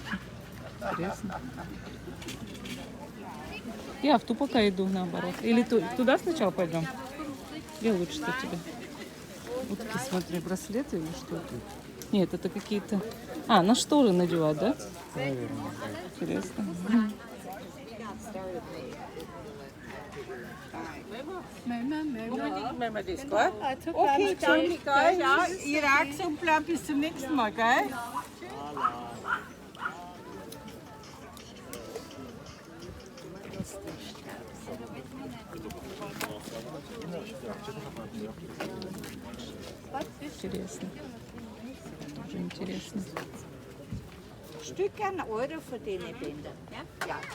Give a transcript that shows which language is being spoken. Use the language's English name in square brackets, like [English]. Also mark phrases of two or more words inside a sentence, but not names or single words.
[Russian] Интересно. Я в ту пока иду, наоборот. Или туда сначала пойдем? Где лучше-то тебе? Вот такие, смотри, браслеты или что это? Нет, это какие-то... на шторы надевать, да? Интересно. [German] Okay, danke, gell? Ja, Irak-Exemplar, bis zum nächsten Mal, gell? [Russian] Интересно. Тоже интересно. [German] Stück an Euro für den Bänder. Ja? Ja.